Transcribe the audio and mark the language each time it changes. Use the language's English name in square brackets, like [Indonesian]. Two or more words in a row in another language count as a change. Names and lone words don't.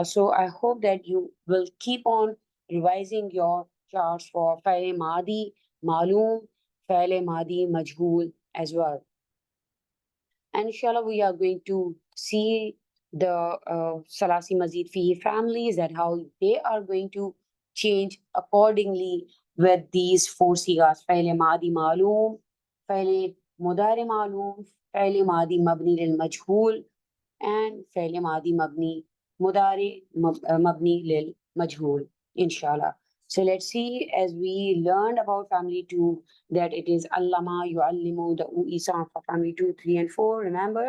[English] So I hope that you will keep on revising your charts for [Arabic] فعل ماضي، معلوم، فعل ماضي، مجهول [English] as well. And inshallah, we are going to see the [Arabic] ثلاثي مزيد فيه [English] families, that how they are going to change accordingly with these four sigas: [Arabic] فعل ماضي معلوم، فعل مضارع معلوم، فعل ماضي مبني للمجهول, and فعل ماضي مبني مبني للمجهول, [English] inshallah. So let's see, as we learned about family 2, that it is [Arabic] علّم، يعلّم, [English] the UI sound for family 2, 3, and 4, remember?